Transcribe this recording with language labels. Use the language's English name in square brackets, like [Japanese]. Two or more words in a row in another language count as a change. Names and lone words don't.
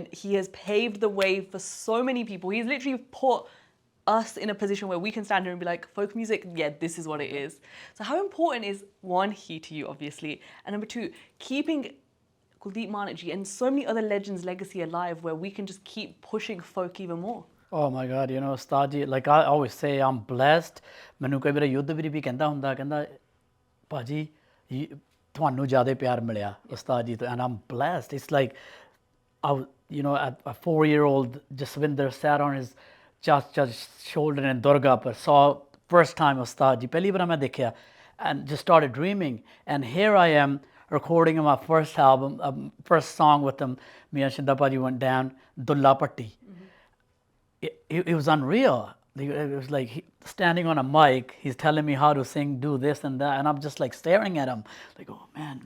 [English] He has paved the way for so many people. He's literally put us in a position where we can stand here and be like, folk music, yeah, this is what it is. So how important is, one, he to you, obviously, and number two, keeping Kuldeep Manik Ji and so many other legends' legacy alive where we can just keep pushing folk even more? Oh my God, Ustad Ji, like I always say, I'm blessed. [Punjabi] ਮੈਨੂੰ ਕਈ ਵਾਰ ਯੁੱਧਵੀਰ ਵੀ ਕਹਿੰਦਾ ਭਾਜੀ ਤੁਹਾਨੂੰ ਜ਼ਿਆਦਾ ਪਿਆਰ ਮਿਲਿਆ ਉਸਤਾਦ ਜੀ ਤੋਂ, [English] and I'm blessed. It's like, a 4-year-old Jaswinder sat on his shoulder in Durga par saw first time Ustad Ji, [Punjabi] ਪਹਿਲੀ ਵਾਰ ਮੈਂ ਦੇਖਿਆ, [English] and just started dreaming. And here I am recording my first album, first song with him. Me and Shinda Paji went down, Dulla Patti. It was unreal. It was like standing on a mic. He's telling me how to sing, do this and that, and I'm just like staring at him, like, oh man.